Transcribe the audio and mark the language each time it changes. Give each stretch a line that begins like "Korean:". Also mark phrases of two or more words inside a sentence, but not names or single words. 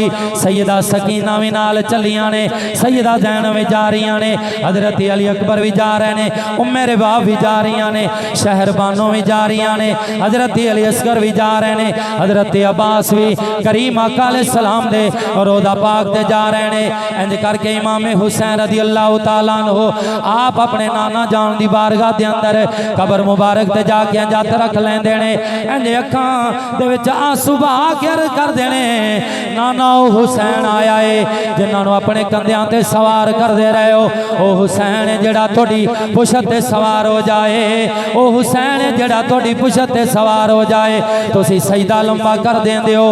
Punjabi: سیدہ سکینہ بھی نال چلیاں نے، سیدہ زینب بھی جا رہی نے، حضرت علی اکبر بھی جا رہے نے، ام رباب بھی جا رہی نے، شہر بانو بھی جا رہی نے، حضرت علی اصغر بھی جا رہے نے، حضرت عباس بھی کریم آقا علیہ السلام دے روضہ پاک تے جا رہے نے. انج کرکے امام حسین
Arabic: رضي الله تعالى عنه
Punjabi: آپ اپنے نانا جان دی بارگاہ دے اندر قبر مبارک تے جاکے جت رکھ لیندے نے. انج اکھاں دے وچ آنسو بہا کے عرض کردے نے، نانا او حسین آیا ہے جنہاں نوں اپنے کندھیاں تے سوار کردے رہے ہو، او حسین جیہڑا تہاڈی پچھت تے سوار ہو جائے، او حسین جیہڑا تہاڈی پچھت تے سوار ہو جائے، تسیں سجدہ لمبا کر دیندے ہو.